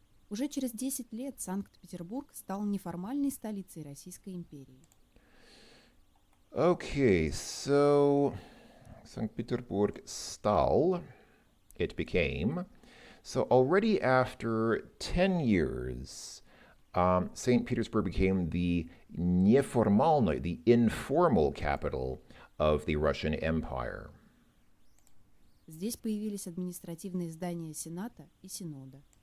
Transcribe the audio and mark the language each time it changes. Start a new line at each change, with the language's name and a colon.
Russian: Уже через 10 лет Санкт-Петербург стал неформальной столицей Российской империи.
English: Okay, so St. Petersburg stал, it became. So already after 10 years, St. Petersburg became the неформальной, the informal capital of the Russian Empire.
Russian: Здесь появились административные здания Сената и Синода.